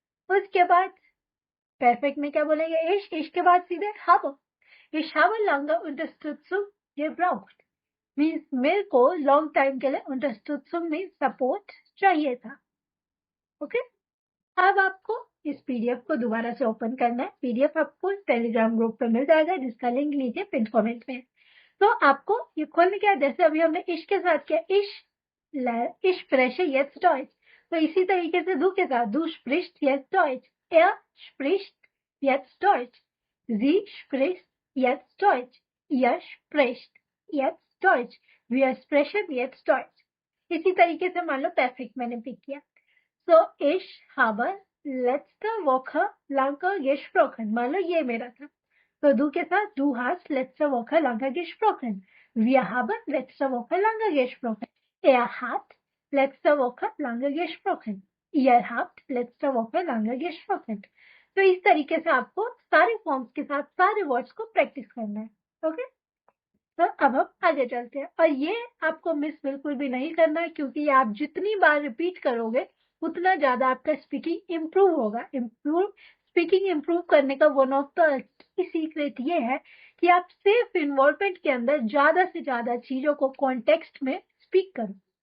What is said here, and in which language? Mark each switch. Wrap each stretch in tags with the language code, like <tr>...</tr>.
<hi>उसके बाद परफेक्ट में क्या बोलेंगे, ich के बाद सीधे habe,</hi> <de>ich habe lange Unterstützung gebraucht,</de> <hi>means मेरे को लॉन्ग टाइम के लिए Unterstützung मीन्स सपोर्ट चाहिए था। ओके, अब आपको इस पीडीएफ को दोबारा से ओपन करना है। पीडीएफ आपको टेलीग्राम ग्रुप पे मिल जाएगा, जिसका लिंक नीचे पिन कमेंट में। तो आपको ये खोलने क्या, जैसे अभी हमने इश के साथ किया, इश</hi> <de>spreche jetzt Deutsch,</de> <hi>तो इसी तरीके से दू के साथ,</hi> <de>du sprichst jetzt Deutsch, er spricht jetzt Deutsch, sie spricht jetzt Deutsch, ihr spricht jetzt Deutsch, wir sprechen jetzt Deutsch।</de> <hi>इसी तरीके से मान लो परफेक्ट मैंने पिक किया,</hi> <de>so ich habe letzte Woche lange gesprochen,</de> <hi>मान लो ये मेरा था, तो</hi> <de>du के साथ du hast letzte Woche lange gesprochen, wir haben letzte Woche lange gesprochen, er hat letzte Woche lange gesprochen, ihr habt letzte Woche lange gesprochen।</de> <hi>तो इस तरीके से आपको सारे फॉर्म्स के साथ सारे वर्ड्स को प्रैक्टिस करना है। ओके, तो अब हम आगे चलते हैं, और ये आपको मिस बिल्कुल भी नहीं करना है, क्योंकि आप जितनी बार रिपीट करोगे उतना ज्यादा आपका स्पीकिंग इम्प्रूव होगा। स्पीकिंग इम्प्रूव करने का वन ऑफ द सीक्रेट ये है कि आप सेफ इन्वॉल्वमेंट के अंदर ज्यादा से ज्यादा चीजों को कॉन्टेक्स्ट में स्पीक करो।</hi>